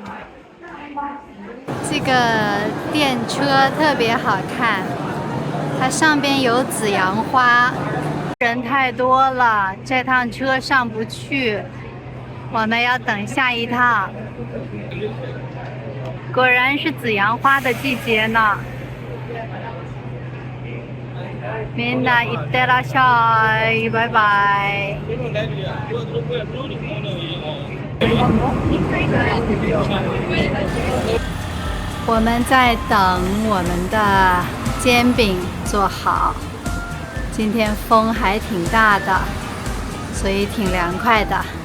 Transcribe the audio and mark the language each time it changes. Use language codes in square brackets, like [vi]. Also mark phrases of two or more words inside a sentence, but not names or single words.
[zh] 这个电车特别好看，它上边有紫阳花。人太多了，这趟车上不去，我们要等下一趟。果然是紫阳花的季节呢。 [ja] みんないってらっしゃい， [zh] 拜拜。我们在等我们的煎饼做好。今天风还挺大的，所以挺凉快的。